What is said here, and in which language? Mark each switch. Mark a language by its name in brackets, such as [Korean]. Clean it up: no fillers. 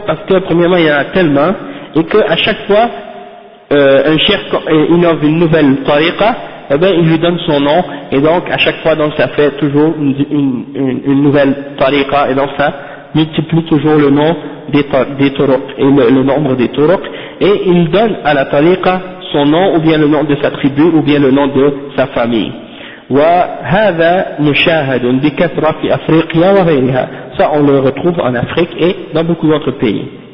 [French] Parce que premièrement il y en a tellement, et qu'à chaque fois un cheikh innove une nouvelle tariqa, eh bien il lui donne son nom, et donc à chaque fois donc ça fait toujours une nouvelle tariqa, et donc ça multiplie toujours le nom des turuq et le nombre des turuq, et il donne à la tariqa son nom ou bien le nom de sa tribu ou bien le nom de sa famille. [Arabic] وهذا مشاهد بكثرة في أفريقيا وغيرها. [French] Ça on le retrouve en Afrique et dans beaucoup d'autres pays.